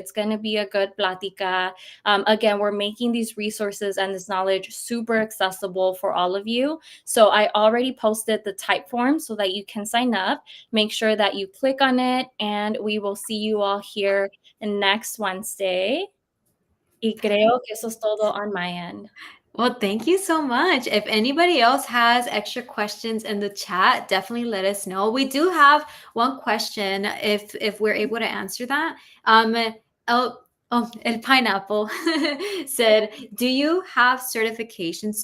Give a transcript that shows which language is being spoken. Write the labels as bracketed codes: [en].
[en] It's going to be a good platica. Again, we're making these resources and this knowledge super accessible for all of you. So I already posted the type form so that you can sign up. Make sure that you click on it, and we will see you all here next Wednesday. [es] Y creo que eso es todo [en] on my end. Well, thank you so much. If anybody else has extra questions in the chat, definitely let us know. We do have one question if we're able to answer that. El Pineapple said, "Do you have certifications?